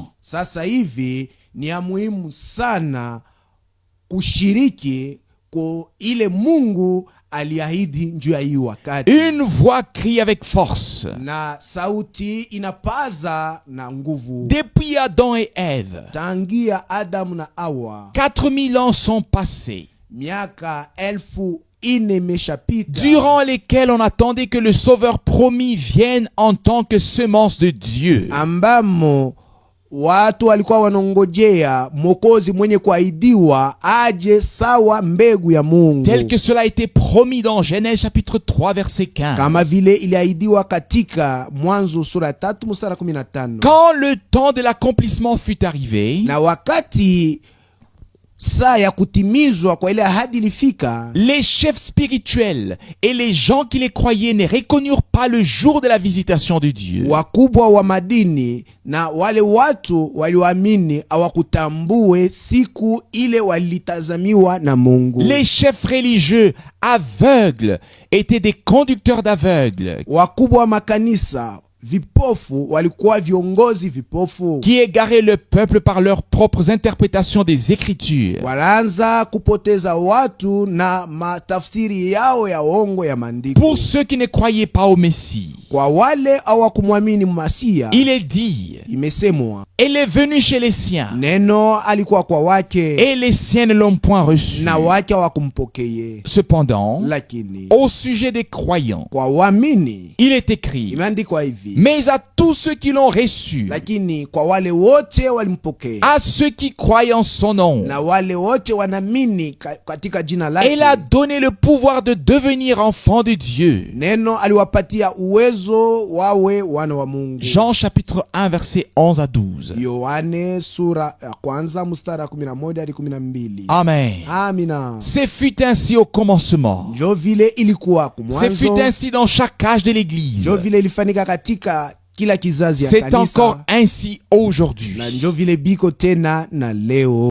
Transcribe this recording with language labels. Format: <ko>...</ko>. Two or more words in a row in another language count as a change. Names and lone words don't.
<sw>Sasa hivi ni ya muhimu sana kushiriki kwa ile Mungu aliahidi njuu ya hii wakati.</sw> <fr>Une voix crie avec force.</fr> <sw>Na sauti inapaza na nguvu.</sw> <fr>Depuis Adam et Ève,</fr> <sw>Tangia Adamu na Hawa,</sw> <fr>4000 ans sont passés,</fr> <sw>miaka 1000 imeshapita,</sw> <fr>durant lesquels on attendait que le Sauveur promis vienne en tant que semence de Dieu.</fr> <sw>ambamo watu walikuwa wanongojea Mwokozi mwenye kuahidiwa aje sawa mbegu ya Mungu,</sw> <fr>Tel que cela a été promis dans Genèse chapitre 3 verset 15.</fr> <sw>kama vile iliahidiwa katika Mwanzo sura 3 mstari 15.</sw> <fr>Quand le temps de l'accomplissement fut arrivé,</fr> <sw>Na wakati saa ya kutimizwa kwa ile ahadi ilifika,</sw> <fr>les chefs spirituels et les gens qui les croyaient ne reconnurent pas le jour de la visitation de Dieu.</fr> <sw>wakubwa wa madini na wale watu walioamini hawakutambue siku ile walitazamiwa na Mungu.</sw> <fr>Les chefs religieux aveugles étaient des conducteurs d'aveugles.</fr> <sw>Wakubwa wa makanisa vipofu walikuwa viongozi vipofu,</sw> <fr>qui égaraient le peuple par leurs propres interprétations des Écritures.</fr> <sw>walaanza kupoteza watu na matafsiri yao ya uongo ya maandiko.</sw> <fr>Pour ceux qui ne croyaient pas au Messie,</fr> <sw>Kwa wale hawakumwamini Masia,</sw> <fr>il est dit,</fr> <sw>imesemwa</sw> <fr>elle est venue chez les siens,</fr> <sw>neno alikuwa kwa wake</sw> <fr>et les siens ne l'ont point reçu.</fr> <sw>na wake hawakumpokeye.</sw> <fr>Cependant,</fr> <sw>Lakini</sw> <fr>au sujet des croyants,</fr> <sw>kwa waamini</sw> <fr>il est écrit,</fr> <sw>imeandikwa hivi,</sw> <fr>mais à tous ceux qui l'ont reçu,</fr> <sw>lakini kwa wale wote walimpokea</sw> <fr>à ceux qui croient en son nom,</fr> <sw>na wale wote wanaamini katika jina lake,</sw> <fr>elle a donné le pouvoir de devenir enfants de Dieu.</fr> <sw>neno aliwapatia uwezo wawe wana wa Mungu.</sw> <fr>Jean chapitre 1 verset 11 à 12.</fr> <sw>Yohane sura ya kwanza mstari wa 11 hadi 12.</sw> <fr>Amen.</fr> <sw>Amina.</sw> <fr>C'est fut ainsi au commencement.</fr> <sw>Njo vile ilikuwa</sw> <fr>C'est fut</fr> <sw>kumwanzo,</sw> <fr>ainsi dans chaque âge de l'Église.</fr> <sw>njo vile ilifanyika katika kila kizazi ya</sw> <fr>C'est encore</fr> <sw>kanisa,</sw> <fr>ainsi aujourd'hui.</fr> <sw>na njo vile biko tena na leo.</sw>